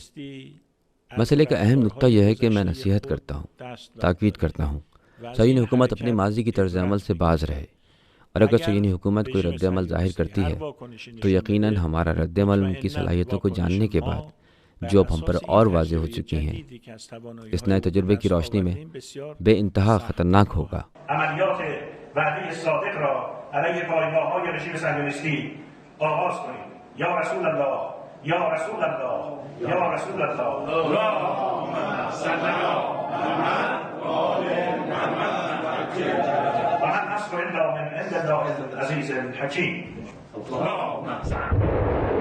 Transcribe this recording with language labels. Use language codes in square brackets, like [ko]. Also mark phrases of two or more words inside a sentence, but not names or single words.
[ur] مسئلے کا اہم نقطہ یہ ہے کہ میں نصیحت کرتا ہوں، تاکید کرتا ہوں، صہیونی حکومت اپنے ماضی کی طرز عمل سے باز رہے، اور اگر صہیونی حکومت کوئی رد عمل ظاہر کرتی ہے تو یقیناً ہمارا رد عمل ان کی صلاحیتوں کو جاننے کے بعد جو اب ہم پر اور واضح ہو چکی ہیں، اس نئے تجربے کی روشنی میں بے انتہا خطرناک ہوگا۔ [fa] عملیات وعده صادق را علیه پایگاه‌های رژیم صهیونیستی آغاز کنید. [ar] یا رسول الله، یا رسول الله، یا رسول الله. اللهم صل علی محمد و آل محمد و من نصر الا من عند الله العزیز الحکیم. اللهم